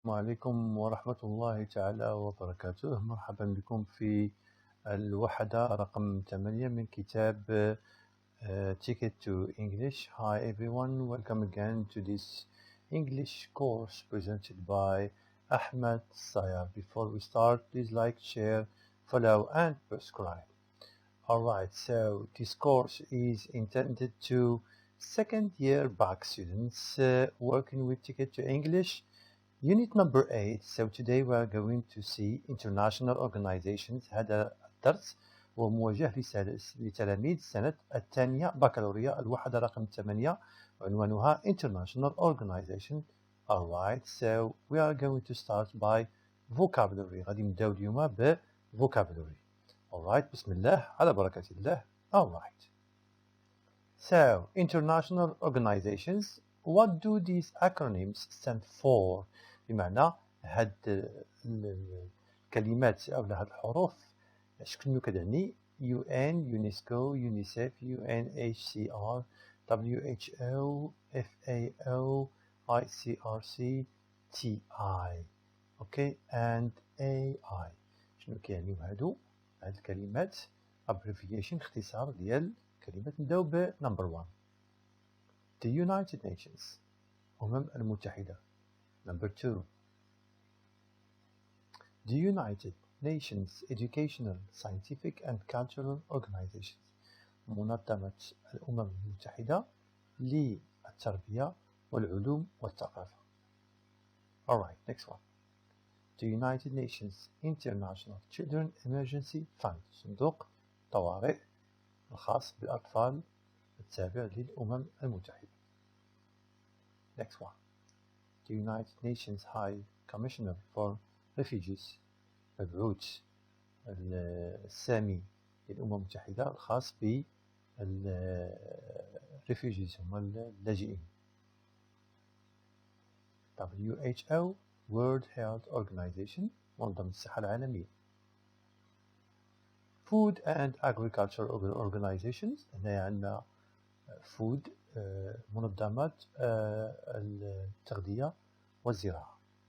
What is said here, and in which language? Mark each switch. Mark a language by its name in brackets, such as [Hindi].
[Arabic] السلام عليكم ورحمة الله تعالى وبركاته. مرحبا بكم في الوحدة رقم 8 من كتاب Ticket to English. [English] Hi everyone, welcome again to this English course presented by Ahmed Sayar. Before we start, please like, share, follow and subscribe. Alright, so this course is intended to second year back students working with Ticket to English Unit number 8. So today we are going to see international organizations. [Arabic] هذا الدرس هو موجه لتلاميذ السنة الثانية بكالوريا الوحدة رقم 8 عنوانها International Organization. [English] Alright, so we are going to start by vocabulary. [Arabic] غادي نبداو اليوم ب vocabulary. Alright, بسم الله على بركة الله. [English] Alright. So, international organizations, what do these acronyms stand for؟ [Arabic] بمعنى هاد الكلمات أو هاد الحروف شكون كتعني [English] UN, UNESCO, UNICEF, UNHCR, WHO, FAO, ICRC, TI, okay, and AI. [Arabic] شنو كيعنيو هاد الكلمات abbreviation اختصار ديال كلمة نبداو ب [English] number 1 The United Nations [Arabic] المتحدة. [English] Number 2 The United Nations Educational, Scientific and Cultural Organizations [Arabic] منظمة الأمم المتحدة للتربية والعلوم والثقافة. [English] Alright, next one. The United Nations International Children Emergency Fund [Arabic] صندوق طوارئ الخاص بالأطفال التابع للأمم المتحدة. [English] Next one. The United Nations High Commissioner for Refugees [Arabic] مبعوث السامي للأمم المتحدة الخاص بالريفوجيز هم اللاجئين. [English] WHO World Health Organization [Arabic] منظمة الصحة العالمية. [English] Food and Agriculture Organizations [Arabic] هنا عندنا food منظمة التغذية والزراعة.